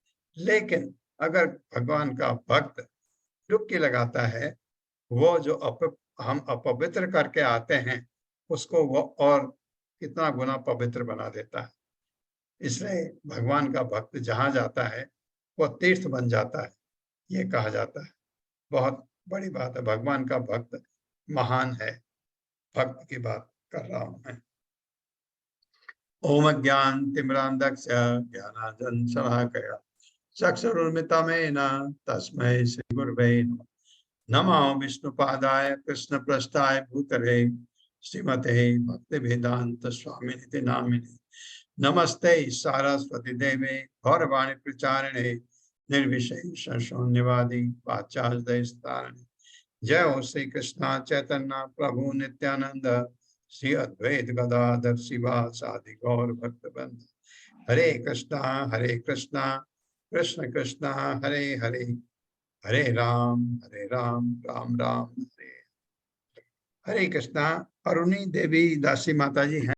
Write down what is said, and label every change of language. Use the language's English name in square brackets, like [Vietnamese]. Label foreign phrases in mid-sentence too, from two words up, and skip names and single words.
[Hindi] लेकिन अगर भगवान का भक्त डुबकी लगाता है, वो जो हम अपवित्र करके आते हैं, उसको वो और कितना गुना पवित्र बना देता है। इसलिए भगवान का भक्त जहाँ जाता है वो तीर्थ बन जाता है, ये कहा जाता है। बहुत बड़ी बात है, भगवान का भक्त महान है। भक्त की बात कर रहा हूं मैं। [Sanskrit] ओम ज्ञान तिमिरांधस्य ज्ञानांजन शलाकया चक्षुरुन्मिलितं तस्मै श्री गुरवे नमः। नमो विष्णुपादाय कृष्णप्रस्थाय भूतले श्रीमते भक्तिवेदांत स्वामिनिति नामिने। नमस्ते सारस्वती देवे गौरवाणी प्रचारिणे निर्विशेष शून्यवादी वाचास्तारिणे। जय हो श्री कृष्ण चैतन्य प्रभु नित्यानंद, श्री अद्वैत गदाधर शिवासादि गौर भक्त बंद। हरे कृष्णा कृष्ण कृष्णा हरे हरे, हरे राम राम राम हरे हरे कृष्णा। [Hindi] अरुणी देवी दासी माता जी हैं।